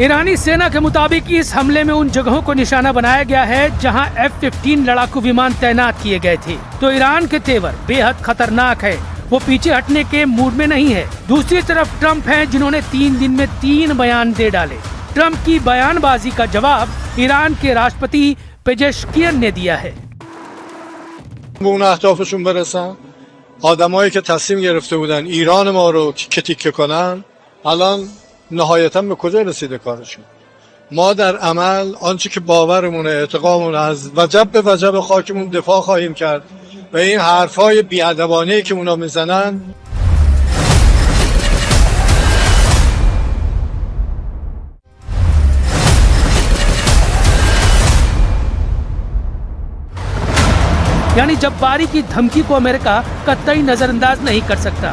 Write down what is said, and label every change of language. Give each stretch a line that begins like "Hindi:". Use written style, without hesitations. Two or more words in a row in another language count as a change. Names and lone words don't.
Hindi: ईरानी सेना के मुताबिक इस हमले में उन जगहों को निशाना बनाया गया है जहां F-15 लड़ाकू विमान तैनात किए गए थे। तो ईरान के तेवर बेहद खतरनाक है, वो पीछे हटने के मूड में नहीं है। दूसरी तरफ ट्रम्प हैं जिन्होंने 3 दिन में 3 बयान दे डाले। ट्रम्प की बयानबाजी का जवाब ईरान के राष्ट्रपति पेजेश्कियन ने दिया है।
Persian: آدمایی که تصمیم گرفته بودن ایران ما رو تیکه تیکه کنن الان نهایتاً به کجا رسیده کارشون؟ ما در عمل آنچه که باورمونه اعتقادمون از وجب به وجب خاکمون دفاع خواهیم کرد و این حرفای بی‌ادبانه‌ای که اونا میزنن
Hindi: यानी जब्बारी की धमकी को अमेरिका कतई नजरअंदाज नहीं कर सकता।